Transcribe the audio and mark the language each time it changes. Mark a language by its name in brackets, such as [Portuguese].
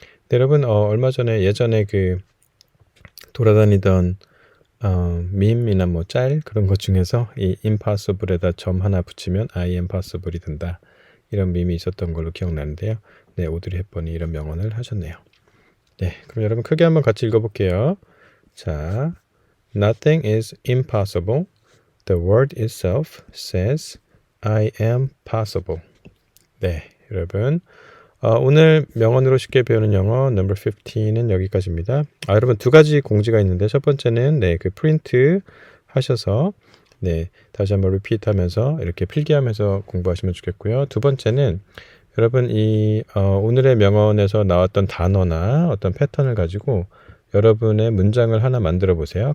[Korean] 네, 여러분 얼마 전에 예전에 그 돌아다니던 밈이나 뭐 짤 그런 것 중에서 이 impossible에다 점 하나 붙이면 [English] I am possible [Korean] 이 된다. 이런 밈이 있었던 걸로 기억나는데요. 네, 오드리 헵번이 이런 명언을 하셨네요. 네, 그럼 여러분 크게 한번 같이 읽어볼게요. [English] 자, nothing is impossible. The word itself says I am possible. [Korean] 네, 여러분 오늘 명언으로 쉽게 배우는 영어 넘버 15는 여기까지입니다. 여러분 두 가지 공지가 있는데 첫 번째는 네, 그 프린트 하셔서 네, 다시 한번 리피트 하면서 이렇게 필기하면서 공부하시면 좋겠고요. 두 번째는 여러분 이 오늘의 명언에서 나왔던 단어나 어떤 패턴을 가지고 여러분의 문장을 하나 만들어 보세요.